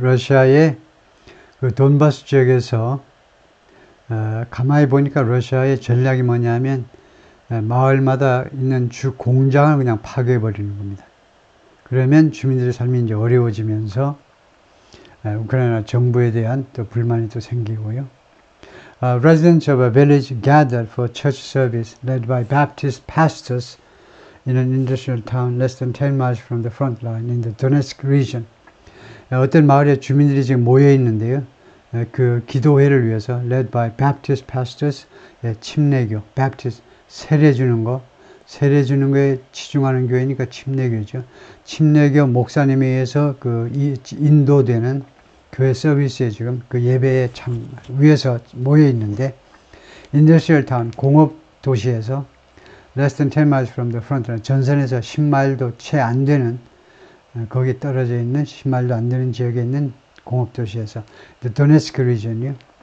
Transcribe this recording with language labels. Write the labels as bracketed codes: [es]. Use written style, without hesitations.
[ko] 러시아의 그 돈바스 지역에서 가만히 보니까 러시아의 전략이 뭐냐면 마을마다 있는 주 공장을 그냥 파괴해 버리는 겁니다. 그러면 주민들의 삶이 이제 어려워지면서 우크라이나 정부에 대한 또 불만이 또 생기고요. [en] Residents of a village gathered for church service led by Baptist pastors in an industrial town less than 10 miles from the front line in the Donetsk region. [ko] 어떤 마을에 주민들이 지금 모여 있는데요. 그 기도회를 위해서 [en] led by Baptist pastors, [ko] 침례교, Baptist 세례 주는 거에 치중하는 교회니까 침례교죠. 침례교 목사님에 의해서 그 인도되는 교회 서비스에 지금 그 예배에 참 위에서 모여 있는데 [en] industrial town [ko] 공업 도시에서 [en] less than 10 miles from the front line [ko] 전선에서 10마일도 채 안 되는 거기 떨어져 있는 10마일도 안 되는 지역에 있는 공업도시에서 도네츠크 리전이요.